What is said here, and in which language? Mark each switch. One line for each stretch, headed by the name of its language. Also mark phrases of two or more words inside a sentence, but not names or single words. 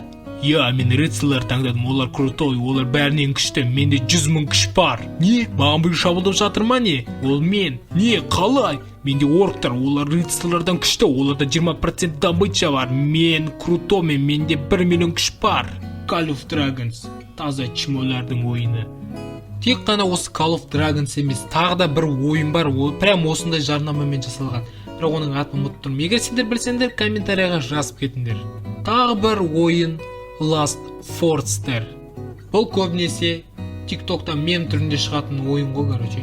Kazakh: Я, мен рыцарьлар таңдадым, олар крутой, олар бәрінен күшті, менде 100 000 күш бар. Не? Маған бір шабуылдап жатыр ма не? Ол мен. Не? Қалай? Менде орктар, олар рыцарьлардан күшті, оларда 20% добыча бар. Мен крутоймын, менде 1 миллион күш бар. Call of Dragons таза чмолардың ойыны. Тек қана осы Call of Dragons емес, тағы да бір ойын бар, ол прям осындай жарнамамен жасалған. Бірақ оның атын ұмытып тұрмын. Егер сендер білсеңдер, комментарийға жазып кетіңдер. Тағы бір ойын Last Forester. Бұл көбінесе TikTok'та мем түрінде шығатын ойын ғой, короче.